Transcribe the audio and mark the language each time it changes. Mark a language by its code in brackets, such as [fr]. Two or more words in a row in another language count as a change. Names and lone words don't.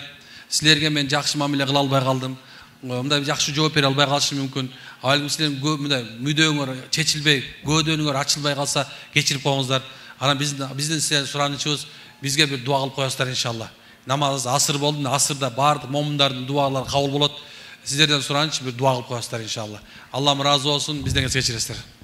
[ky] Силерге мен жакшы мамиле кыла албай калдым. Мындай жакшы жооп бере албай калышым мүмкүн. Ал силердин мындай мүдөөңөр чечилбей, көдөнүңөр ачылбай калса кечирип коюңуздар. Анан биздин силерден суранычыбыз, бизге бир дуа кылып коесуздар иншалла. Намаз асыр болду, асырда бардык момундардын дуалары кабыл болот. [kk] Сіздерден сұраныш бір дуа қылып қоясыздар иншалла. Аллахым разы болсын, бізден кешіресіздер.